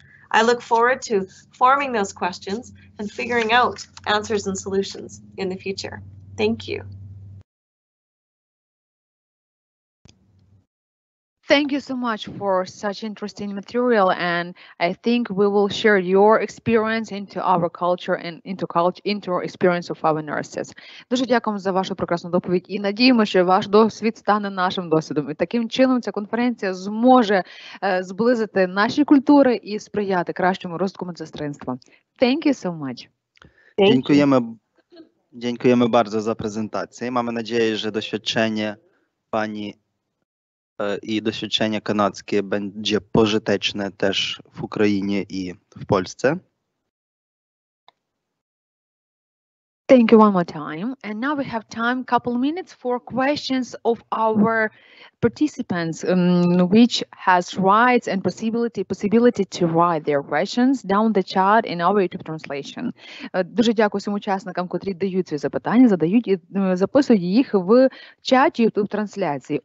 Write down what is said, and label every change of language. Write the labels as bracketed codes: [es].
[en] I look forward to forming those questions and figuring out answers and solutions in the future. Thank you. Thank you so much for such interesting material, and I think we will share your experience into our culture and into experience of our nurses. [uk] Дуже дякуємо за вашу прекрасну доповідь і надіємо, що ваш досвід стане нашим досвідом. І таким чином ця конференція зможе зблизити наші культури і сприяти кращому розвитку медсестринства. [en] Thank you so much. [pl] Dziękujemy bardzo za prezentację. Mamy nadzieję, że doświadczenie pani i doświadczenie kanadzkie będzie pożyteczne też w Ukrainie i w Polsce. [en] Thank you one more time. And now we have time, couple minutes for questions of our participants, which has rights and possibility to write their questions down the chat in our YouTube translation. [uk] Дуже дякую всім учасникам, котрі дають ці запитання, задають і записують їх в чаті YouTube трансляції.